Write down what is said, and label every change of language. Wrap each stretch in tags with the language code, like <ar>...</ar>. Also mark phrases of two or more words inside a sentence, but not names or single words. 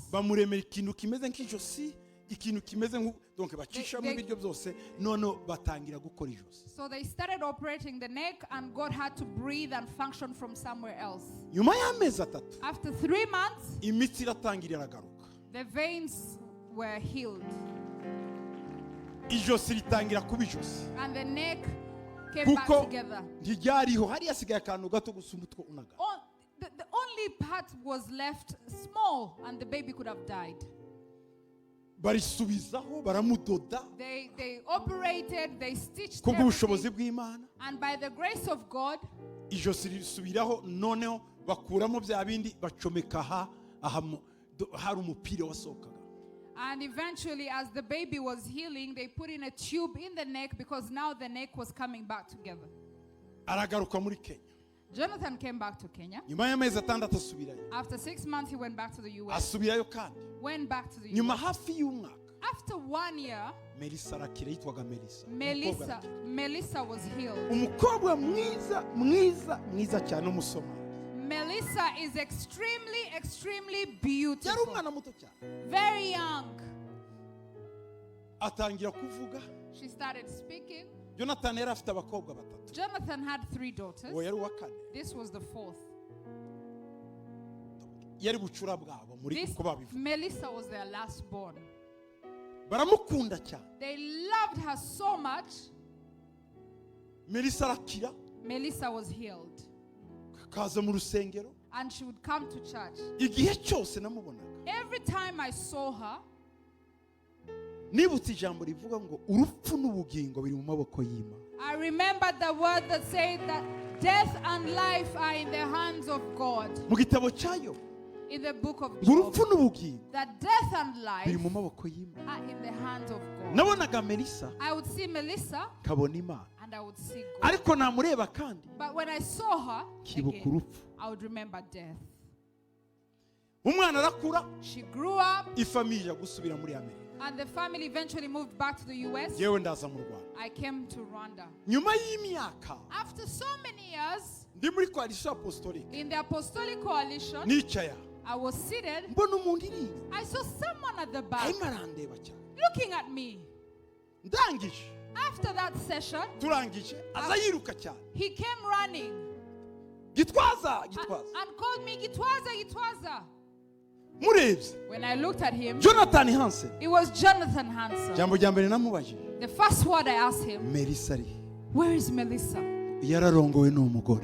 <rw>Bamuremera ikintu kimeze nk'ijosi, ikintu kimeze donc bacishamo</rw> <en>They-</en> <rw>ibiryo byose, none batangira gukora ijosi.</rw> <en>So they started operating the neck, and God had to breathe and function from somewhere else.</en> <rw>Nyuma y'amezi 3</rw> <en>After 3 months,</en> <rw>imitsi iratangira iragaruka,</rw> <en>the veins were healed,</en> <rw>ijosi ritangira kuba ijosi,</rw> <en>and the neck came back</en> <rw>kuko</rw> <en>together.</en> <rw>ntiryariho, hari hasigaye akantu gato gusa umutwe unaga.</rw> <en>The only part was left small, and the baby could have died.</en> <rw>Barisubizaho, baramudoda</rw> <en>They operated, they stitched</en> <rw>kubw'ubushobozi</rw> <en>everything,</en> <rw>bw'Imana,</rw> <en>and by the grace of God,</en> <rw>ijosi risubiraho, noneho bakuramo bya bindi bacomeka hari umupira wasohokaga.</rw> <en>and eventually, as the baby was healing, they put in a tube in the neck, because now the neck was coming back together.</en> <rw>Aragaruka muri Kenya,</rw> <en>Jonathan came back to Kenya.</en> <rw>nyuma y'amezi 6 asubirayo,</rw> <en>After 6 months, he went back to the U.S.</en> <rw>asubirayo kandi</rw> <en>Went back to the</en> <rw>nyuma</rw> <en>U.S.</en> <rw>hafi y'umwaka.</rw> <en>After 1 year,</en> <rw>Melissa arakira, yitwaga Melissa. Umukobwa arakira.</rw> <en>Melissa was healed.</en> <rw>Umukobwa mwiza cyane umusoma.</rw> <en>Melissa is extremely</en> <rw>Yari</rw> <en>beautiful.</en> <rw>umwana muto cyane.</rw> <en>Very young.</en> <rw>Atangira kuvuga.</rw> <en>She started speaking.</en> <rw>Jonathan yari afite abakobwa 3.</rw> <en>Jonathan had 3 daughters.</en> <rw>Uwo yari uwa 4.</rw> <en>This was the 4th.</en> <rw>Yari bucura bwabo muri</rw> <en>This</en> <rw>uko babivuga.</rw> <en>Melissa was their last born.</en> <rw>Baramukunda cyane.</rw> <en>They loved her so much.</en> <rw>Melissa arakira,</rw> <en>Melissa was healed.</en> <rw>kaza mu rusengero.</rw> <en>And she would come to church.</en> <rw>Igihe cyose namubonaga.</rw> <en>Every time I saw her,</en> <rw>Nibutse ijambo rivuga ngo urupfu n'ubugingo biri mu maboko y'Imana.</rw> <en>I remembered the word that said that death and life are in the hands of God.</en> <rw>Mu gitabo cyayo,</rw> <en>In the book of</en> <rw>ngo urupfu</rw> <en>Job,</en> <rw>n'ubugingo</rw> <en>that death and</en> <rw>biri</rw> <en>life</en> <rw>mu maboko y'Imana.</rw> <en>are in the hands of God.</en> <rw>Nabonaga Melissa,</rw> <en>I would see Melissa</en> <rw>kabona Imana.</rw> <en>and I would see God.</en> <rw>Ariko namureba kandi</rw> <en>But when I saw her,</en> <rw>kibuka</rw> <en>again,</en> <rw>urupfu.</rw> <en>I would remember death.</en> <rw>Umwana arakura,</rw> <en>She grew up,</en> <rw>ifamiye ijya gusubira muri Amerika.</rw> <en>and the family eventually moved back to the U.S.</en> <rw>Yewe ndaza mu Rwanda.</rw> <en>I came to Rwanda.</en> <rw>Nyuma y'imyaka</rw> <en>After so many years</en> <rw>ndi muri</rw> <fr>coalition apostolique,</fr> <en>in the Apostolic Coalition,</en> <rw>nicaye</rw> <en>I was seated.</en> <rw>mbona umuntu iri inyuma,</rw> <en>I saw someone at the back</en> <rw>arimo arandeba cyane.</rw> <en>looking at me.</en> <rw>Ndangije,</rw> <en>After that session,</en> <rw>turangije, aza yiruka cyane.</rw> <en>he came running Gitwaza, and Gitwaza. called me, Gitwaza, Gitwaza.</en> <rw>Murebye,</rw> <en>When I looked at him, Jonathan Hansen. it was Jonathan Hanson.</en> <rw>Jambo rya mbere namubajije,</rw> <en>The first word I asked him,</en> <rw>Melissa ari.</rw> <en>where is Melissa?</en> <rw>Yararongowe n'umugore.</rw>